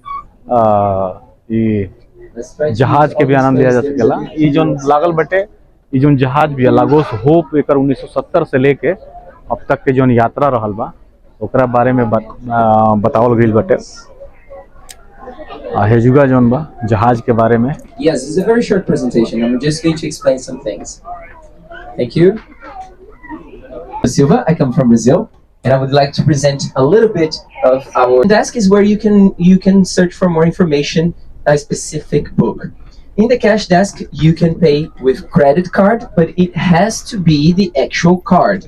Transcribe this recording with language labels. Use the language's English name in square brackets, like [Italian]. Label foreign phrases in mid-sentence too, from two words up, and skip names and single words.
[Bhojpuri] जहाज के भी आनंद लिया जा सकेला। ये जो लागल बटे, ये जो जहाज भी लागोस होप एकर 1970 से लेके अब तक के जो यात्रा रहल बा ओकरा बारे में बतावल गइल बटे। हेजुगा जोन बा जहाज के बारे में। [English] Yes, it's a very short presentation. I'm just going to explain some things. Thank you. Silva, I come from Brazil, and I would like to present a little bit of our desk. Is where you can search for more information, a specific book. In the cash desk, you can pay with credit card, but it has to be the actual card.